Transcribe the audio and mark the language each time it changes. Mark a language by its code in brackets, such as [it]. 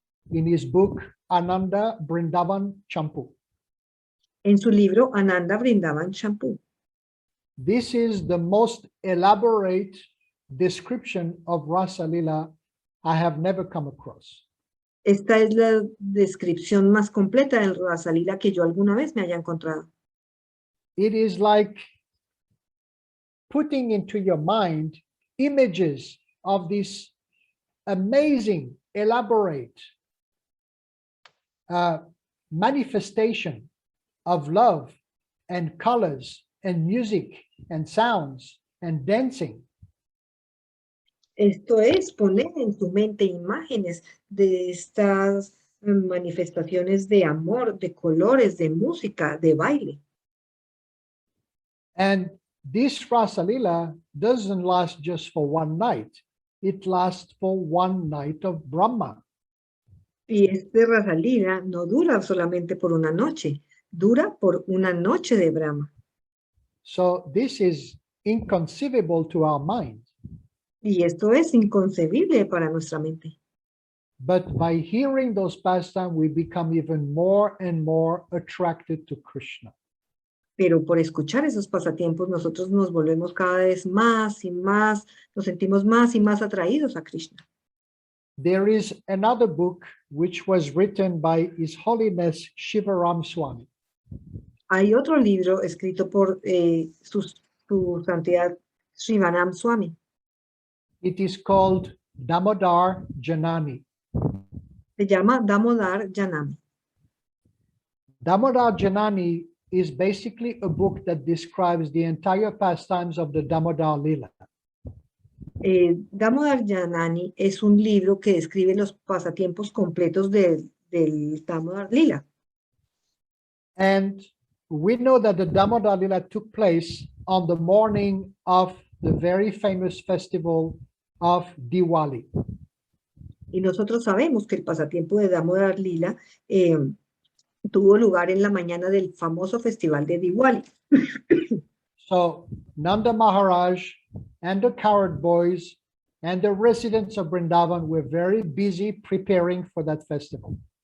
[en] In his book Ananda Brindavan Champu. [es] en su libro Ananda Brindavan Shampoo. [en] This is the most elaborate description of Rasa Lila I have never come across. [es] Esta es la descripción más completa del Rasa Lila que yo alguna vez me haya encontrado. [en] It is like putting into your mind images of this amazing, elaborate manifestation of love and colors and music and sounds and dancing. [es] Esto es poner en tu mente imágenes de estas manifestaciones de amor, de colores, de música, de baile. [en] And this Rasa Lila doesn't last just for one night. It lasts for one night of Brahma. [es] Y este Rasa Lila no dura solamente por una noche, dura por una noche de Brahma. [en] So this is inconceivable to our mind. [es] Y esto es inconcebible para nuestra mente. [en] But by hearing those pastimes, we become even more and more attracted to Krishna. [es] Pero por escuchar esos pasatiempos, nosotros nos volvemos cada vez más y más, nos sentimos más y más atraídos a Krishna. [en] There is another book which was written by His Holiness Shivaram Swami. [es] Hay otro libro escrito por su santidad Shivanam Swami. [en] It is called Damodar Janani. [es] Se llama Damodar Janami. [en] Damodar Janani is basically a book that describes the entire pastimes of the Damodar Lila. [es] Damodar Janani es un libro que describe los pasatiempos completos del Damodar Lila. [en] And we know that the Damodar Lila took place on the morning of the very famous festival of Diwali. [es] Y nosotros sabemos que el pasatiempo de Damodar Lila tuvo lugar en la mañana del famoso festival de Diwali. [en] So Nanda Maharaj and the cowherd boys and the residents of Vrindavan were very busy preparing for that festival.